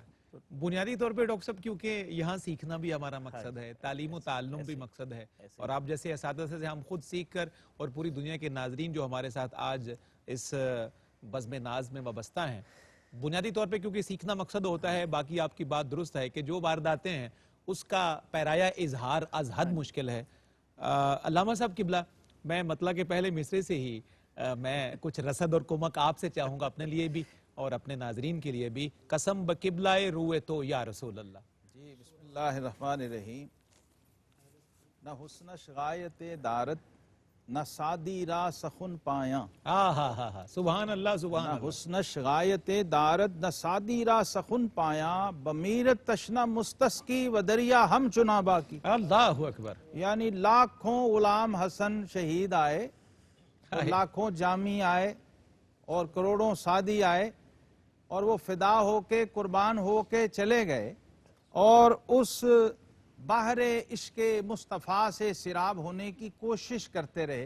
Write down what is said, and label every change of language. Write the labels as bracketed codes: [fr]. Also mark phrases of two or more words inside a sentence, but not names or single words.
[ur] بنیادی طور پہ ڈاکٹر صاحب کیونکہ یہاں سیکھنا بھی ہمارا مقصد ہے، تعلیم و تعلم بھی مقصد ہے، اور آپ جیسے اساتذہ سے ہم خود سیکھ کر، اور پوری دنیا کے ناظرین جو ہمارے ساتھ آج اس بزم ناز میں وابستہ ہیں، بنیادی طور پہ کیونکہ سیکھنا مقصد ہوتا ہے، باقی آپ کی بات درست ہے کہ جو وارداتیں ہیں اس کا پیرایا اظہار از حد مشکل ہے۔ علامہ صاحب قبلہ، میں مطلع کے پہلے مصرے سے ہی میں کچھ رسد اور کمک آپ سے چاہوں گا، اپنے لیے بھی اور اپنے ناظرین کے لیے بھی۔ [fa] قسم بقبلہ روئے تو یا رسول اللہ۔ [ar] جی بسم اللہ الرحمن الرحیم۔ [fa] نہ حسنش غایت دارت، نہ سادی را سخن پایاں، [ar] ہاں سبحان اللہ سبحان [fa] نہ [ar] اللہ۔ [fa] حسنش غایت دارت، نہ سادی را سخن پایاں، بمیرت تشنہ مستسقی و دریا ہم چنا باقی۔ [ar] اللہ اکبر۔ [ur] یعنی لاکھوں غلام حسن شہید آئے، اور لاکھوں جامی آئے، اور کروڑوں سادی آئے، اور وہ فدا ہو کے قربان ہو کے چلے گئے، اور اس بحر عشق مصطفیٰ سے سیراب ہونے کی کوشش کرتے رہے۔